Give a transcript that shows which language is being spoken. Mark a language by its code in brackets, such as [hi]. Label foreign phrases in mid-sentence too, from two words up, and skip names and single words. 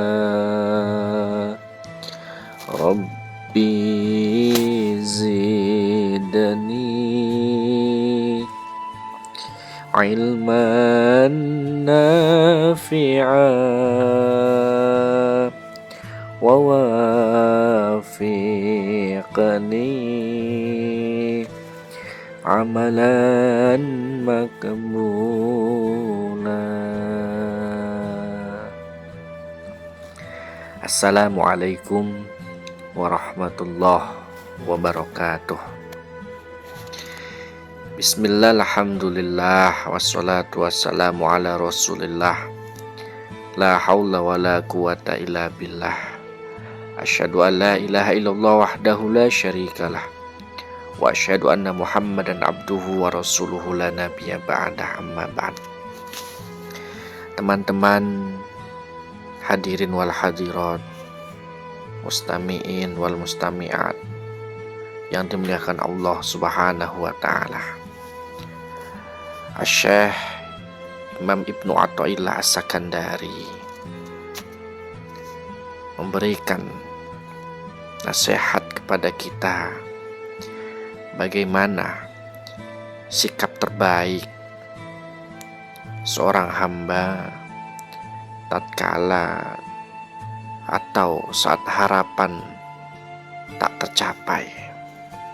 [ar] رب زدني علما نافعا ووفقني عملا مقبولا. السلام عليكم ورحمة الله وبركاته. بسم الله، الحمد لله، والصلاة والسلام على رسول الله. لا حول ولا قوة إلا بالله. أشهد أن لا إله إلا الله وحده لا شريك له. وأشهد أن محمدا عبده ورسوله لا نبي بعده، أما بعد. [id] Teman-teman [ar] حاضرين والحاضرات، مستمعين والمستمعات [id] yang dimuliakan Allah [ar] سبحانه وتعالى. [id] Syekh Imam Ibnu Athaillah As-Sakandari memberikan nasihat kepada kita bagaimana sikap terbaik seorang hamba tatkala atau saat harapan tak tercapai.